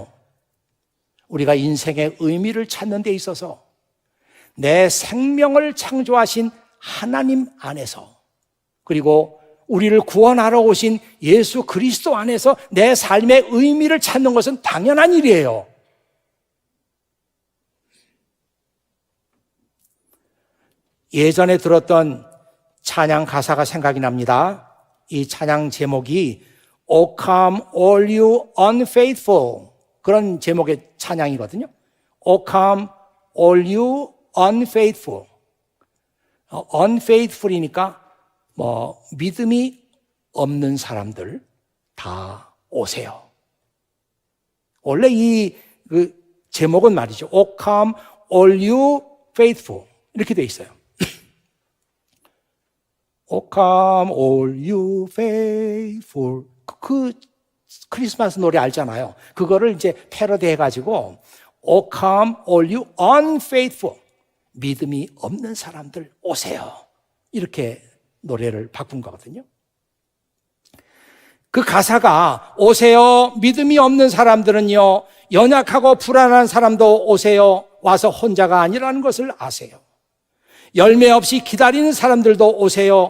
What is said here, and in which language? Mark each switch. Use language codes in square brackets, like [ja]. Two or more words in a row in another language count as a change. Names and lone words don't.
[ko] 우리가 인생의 의미를 찾는 데 있어서 내 생명을 창조하신 하나님 안에서 그리고 우리를 구원하러 오신 예수 그리스도 안에서 내 삶의 의미를 찾는 것은 당연한 일이에요. 예전에 들었던 찬양 가사가 생각이 납니다. 이 찬양 제목이 O come all you unfaithful 그런 제목의 찬양이거든요. O come all you unfaithful. unfaithful이니까 믿음이 없는 사람들 다 오세요. 원래 그 제목은 말이죠. O come all you faithful 이렇게 돼 있어요. O come all you faithful 그 크리스마스 노래 알잖아요. 그거를 이제 패러디 해가지고 O come all you unfaithful 믿음이 없는 사람들 오세요. 이렇게 노래를 바꾼 거거든요. 그 가사가 오세요. 믿음이 없는 사람들은요. 연약하고 불안한 사람도 오세요. 와서 혼자가 아니라는 것을 아세요. 열매 없이 기다리는 사람들도 오세요.